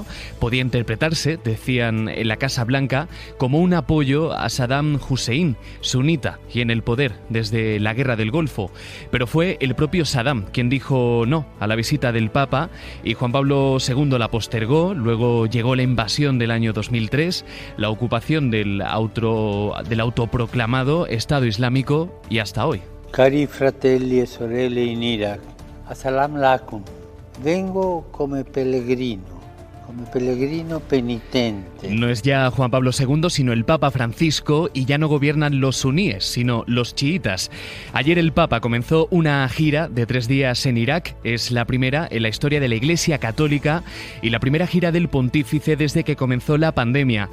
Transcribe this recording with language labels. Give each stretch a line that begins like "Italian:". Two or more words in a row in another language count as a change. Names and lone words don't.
Spanish: Podía interpretarse, decían en la Casa Blanca, como un apoyo a Saddam Hussein, sunita y en el poder desde la Guerra del Golfo. Pero fue el propio Saddam quien dijo no a la visita del Papa y Juan Pablo II la postergó. Luego llegó la invasión del año 2003, la ocupación del autoproclamado Estado Islámico y hasta hoy.
Italian: Cari fratelli e sorelle in Iraq,
Arabic: السلام عليكم.
Italian: Vengo come pellegrino penitente.
Spanish: No es ya Juan Pablo II, sino el Papa Francisco, y ya no gobiernan los suníes, sino los chiitas. Ayer el Papa comenzó una gira de 3 días en Irak. Es la primera en la historia de la Iglesia Católica y la primera gira del pontífice desde que comenzó la pandemia.